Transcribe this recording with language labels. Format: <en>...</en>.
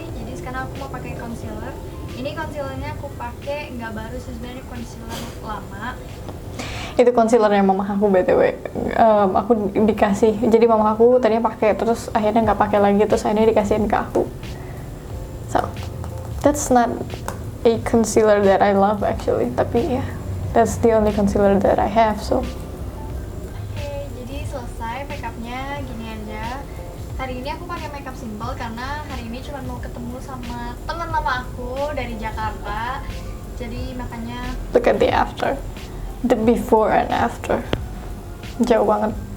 <id>Jadi sekarang aku mau pakai concealer. Ini concealernya aku pakai nggak baru sih, sebenarnya concealer lama. Itu concealernya mama aku btw. Aku dikasih, jadi mama aku tadinya pakai terus akhirnya nggak pakai lagi, terus akhirnya dikasihin ke aku.</id> <en>So that's not a concealer that I love actually,</en> <id>tapi ya</id> <en>that's the only concealer that I have. So</en> <id>Oke, jadi selesai makeupnya gini aja. Hari ini aku pakai makeup simple karena hari ini cuma mau ketemu sama teman lama aku dari Jakarta. Jadi makanya</id> <en>look at the after, the before and after,</en> <id>jauh banget.</id>